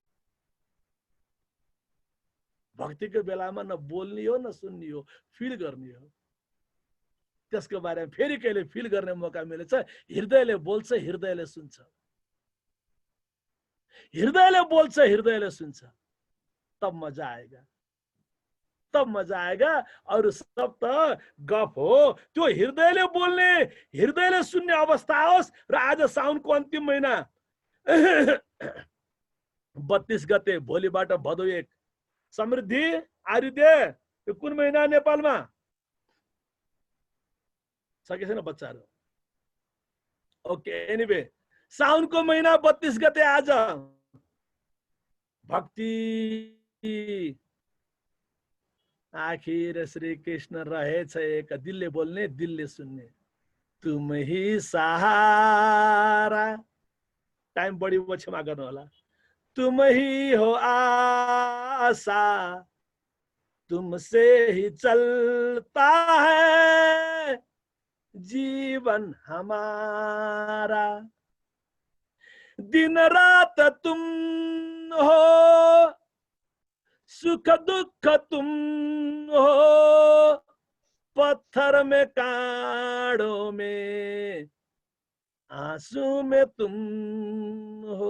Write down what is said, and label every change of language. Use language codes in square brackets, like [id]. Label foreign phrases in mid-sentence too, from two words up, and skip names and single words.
[ne] भक्तिको बेलामा न बोल्ने हो न सुन्ने हो, फिल गर्ने हो. त्यसको बारेमा फेरि कहिले फिल गर्ने मौका मिलेछ. हृदयले बोल्छ, हृदयले सुन्छ. हृदयले बोल्छ, हृदयले सुन्छ. [hi] तब मजा आएगा. तब मजा आएगा। [ne] और सब त गफ हो, त्यो हृदयले बोल्ने, हृदयले सुन्ने अवस्था होस्। र आज साउनको अन्तिम महिना 32 गते, भोलिबाट भदौ 1 समृद्धि आर्युदय। यो कुन महिना नेपालमा छ कि छैन बच्चाहरू? [en] okay, anyway [ne] साउनको महिना 32 गते आज भक्ति। आखिर श्री कृष्ण रहेछ एक, दिलले बोल्ने, दिलले सुन्ने। [hi] तुम ही सहारा, [ne] टाइम बढी क्षमा गर्नु होला। [hi] तुम ही हो आशा, तुमसे ही चलता है जीवन हमारा। दिन रात तुम हो, सुख दुख तुम हो, पत्थर में कांटों में आंसू में तुम हो।